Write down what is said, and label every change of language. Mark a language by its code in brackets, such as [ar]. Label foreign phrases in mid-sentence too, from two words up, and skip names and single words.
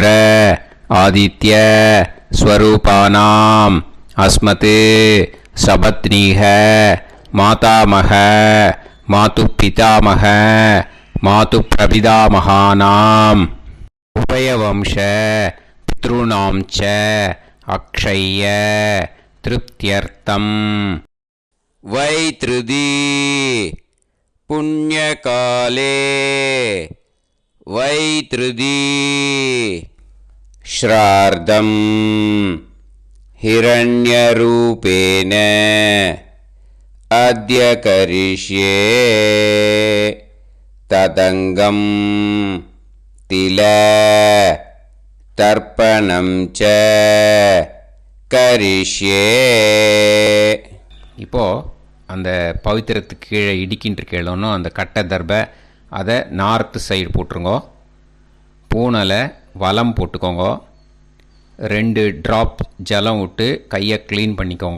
[sa] आदित्य स्वरूपाणाम् अस्मत् सपत्नीक मातामह मातुः पितामह मातुः प्रपितामहानाम् उभयवंश पितॄणाम् च अक्षय तृप्त्यर्थम् वैधृति पुण्यकाले वैधृति श्राद्धम् हिरण्यरूपेण अद्य करिष्ये तदङ्गं तिल तर्पणं च करिष्ये. [ta] இப்போது அந்த பவித்திரத்துக்கு கீழே இடிக்கின்ற கீழே அந்த கட்டை தர்பை அதை [en] north side [ta] போட்டுருங்கோ. பூனலை வலம் போட்டுக்கோங்க. 2 ட்ராப் ஜலம் விட்டு கையை க்ளீன் பண்ணிக்கோங்க.